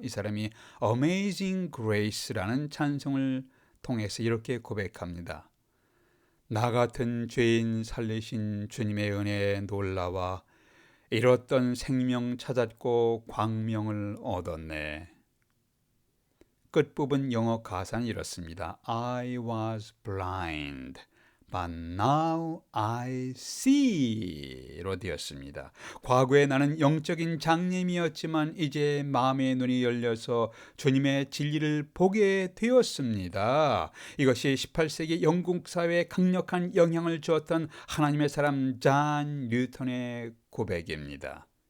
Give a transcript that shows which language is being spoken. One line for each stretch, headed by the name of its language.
Korean: 이 사람이 Amazing Grace라는 찬송을 통해서 이렇게 고백합니다. 나 같은 죄인 살리신 주님의 은혜에 놀라와 잃었던 생명 찾았고 광명을 얻었네. 끝부분 영어 가사는 이렇습니다.
English: I was blind, but now I see
Korean: 로 되었습니다. 과거에 나는 영적인 장님이었지만 이제 마음의 눈이 열려서 주님의 진리를 보게 되었습니다. 이것이 18세기 영국 사회에 강력한 영향을 주었던 하나님의 사람 존 뉴턴의 고백입니다.